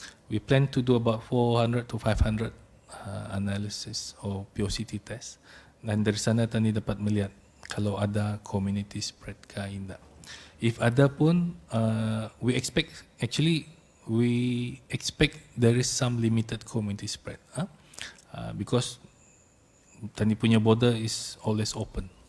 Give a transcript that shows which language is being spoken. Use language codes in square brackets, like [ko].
[en] We plan to do about 400 to 500 analysis or POCT test. [ms] Dan dari sana Tani dapat melihat kalau ada community spread ke tidak. [en] If [ms] ada pun, [en] we expect there is some limited community spread, because [ms] Tani punya [en] border is always open.